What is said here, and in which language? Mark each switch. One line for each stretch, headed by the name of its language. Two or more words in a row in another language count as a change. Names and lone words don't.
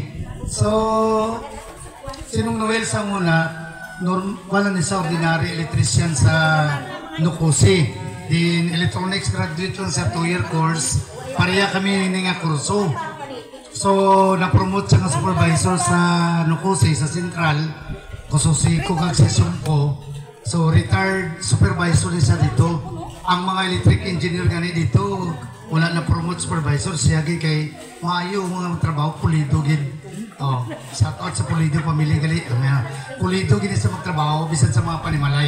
Hiligaynon: So, sinong Noel sa muna, wala ni sa ordinary electrician sa Nukusi. Din
English: electronics graduate
Hiligaynon: sa
English: 2-year course,
Hiligaynon: pareha kami nga kurso. So, na-promote siya ng supervisor sa Nukusi, sa Central, kususi ko kag session ko. So, retired supervisor siya dito. Ang mga
English: electric engineer
Hiligaynon: gani dito, wala na promote supervisor, siya kay maayo mga trabaho, pulido gid. Oh,
English: shout out
Hiligaynon: sa pulido pamilya gali. Pulido gid sa magtrabaho bisan sa mga panimalay.